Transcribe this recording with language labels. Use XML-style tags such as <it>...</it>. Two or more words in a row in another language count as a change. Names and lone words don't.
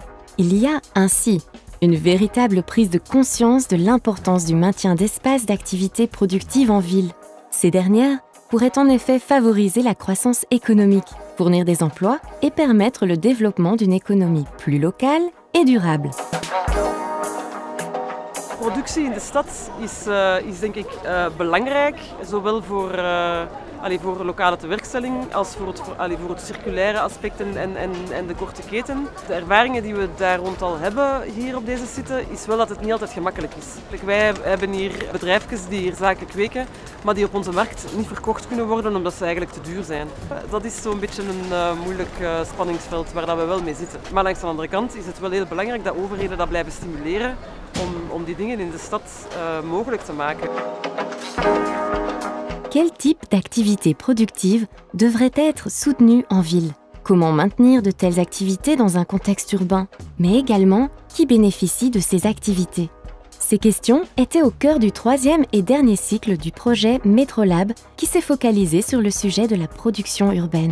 <fr>Il y a ainsi une véritable prise de conscience de l'importance du maintien d'espaces d'activité productive en ville. Ces dernières pourraient en effet favoriser la croissance économique, fournir des emplois et permettre le développement d'une économie plus locale et durable.</fr> <nl>Productie in de stad is denk ik belangrijk, zowel voor lokale tewerkstelling als voor het circulaire aspect en de korte keten. De ervaringen die we daar rond al hebben hier op deze site is wel dat het niet altijd gemakkelijk is. Wij hebben hier bedrijfjes die hier zaken kweken, maar die op onze markt niet verkocht kunnen worden omdat ze eigenlijk te duur zijn. Dat is zo'n beetje een moeilijk spanningsveld waar dat we wel mee zitten. Maar langs de andere kant is het wel heel belangrijk dat overheden dat blijven stimuleren om die dingen in de stad mogelijk te maken.</nl> <fr>Quel type d'activité productive devrait être soutenue en ville? Comment maintenir de telles activités dans un contexte urbain? Mais également, qui bénéficie de ces activités? Ces questions étaient au cœur du troisième et dernier cycle du projet Metrolab qui s'est focalisé sur le sujet de la production urbaine.</fr>